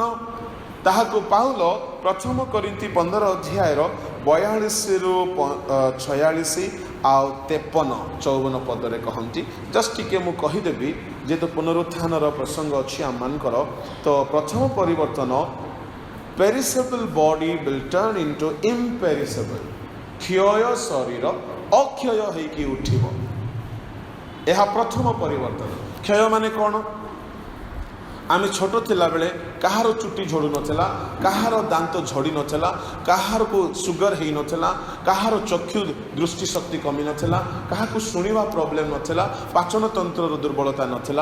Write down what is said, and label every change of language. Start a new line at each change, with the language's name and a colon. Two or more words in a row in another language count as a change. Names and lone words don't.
Odia: ତାହାକୁ ପାଉଲ ପ୍ରଥମ କରିନ୍ଥୀ 15 ଅଧ୍ୟାୟର 42ରୁ 46 ଆଉ 53-54 ପଦରେ କହନ୍ତି। ଜଷ୍ଟ ଟିକେ ମୁଁ କହିଦେବି, ଯେହେତୁ ପୁନରୁତ୍ଥାନର ପ୍ରସଙ୍ଗ ଅଛି ଆମମାନଙ୍କର। ତ ପ୍ରଥମ ପରିବର୍ତ୍ତନ,
English: perishable body will turn into imperishable।
Odia: କ୍ଷୟ ଶରୀର ଅକ୍ଷୟ ହେଇକି ଉଠିବ। ଏହା ପ୍ରଥମ ପରିବର୍ତ୍ତନ। କ୍ଷୟ ମାନେ କ'ଣ? ଆମେ ଛୋଟ ଥିଲାବେଳେ କାହାର ଚୁଟି ଝଡ଼ୁ ନଥିଲା, କାହାର ଦାନ୍ତ ଝଡ଼ି ନଥିଲା, କାହାରକୁ ସୁଗର ହେଇନଥିଲା, କାହାର ଚକ୍ଷୁ ଦୃଷ୍ଟିଶକ୍ତି କମି ନଥିଲା, କାହାକୁ ଶୁଣିବା ପ୍ରୋବ୍ଲେମ୍ ନଥିଲା, ପାଚନ ତନ୍ତ୍ରର ଦୁର୍ବଳତା ନଥିଲା।